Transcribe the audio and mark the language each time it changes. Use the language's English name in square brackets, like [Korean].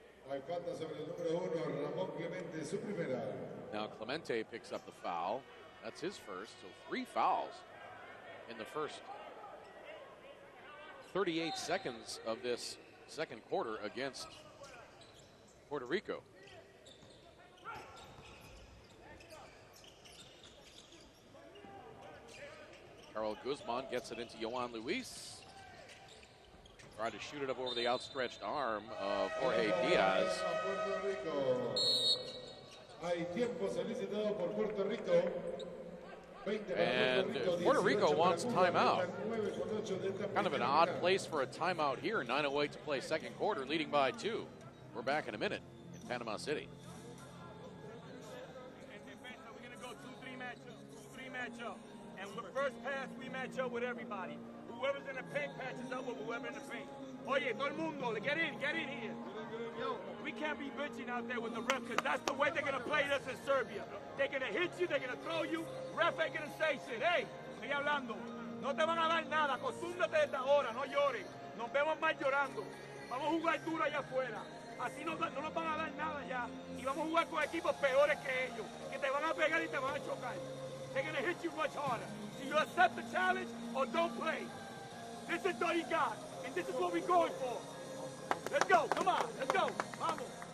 [Spanish] Hay falta sobre el número 1, Ramón Clemente, su primera. [English] Now Clemente picks up the foul. That's his first, so 3 fouls in the first 38 seconds of this second quarter against Puerto Rico. Carl Guzman gets it into Juan Luis. Tried to shoot it up over the outstretched arm of Jorge Diaz. Puerto Rico. [Spanish] Hay tiempo solicitado por Puerto Rico. [English] And Puerto Rico wants timeout. Kind of an odd place for a timeout here. 9:08 to play second quarter, leading by 2. We're back in a minute in Panama City. We're going to go 2-3 matchup. And the first pass, we match up with everybody. Whoever's in the paint patches up with whoever in the paint. [Spanish] Oye, todo el mundo, [English] get in here. Yo, we can't be bitching out there with the ref because that's the way they're going to play us in Serbia. They're going to hit you, they're going to throw you. Ref ain't going to say shit. [Spanish] Hey, estoy hablando. No te van a dar nada. Acostúmbrate desde ahora, no llores. Nos vemos más llorando. Vamos a jugar duro allá afuera. Así no nos van a dar nada ya. Y vamos a jugar con equipos peores que ellos. Que te van a pegar y te van a chocar. [English] They're going to hit you much harder. So you accept the challenge or don't play. This is all you got, and this is what we're going for. Let's go, come on, let's go, vamos.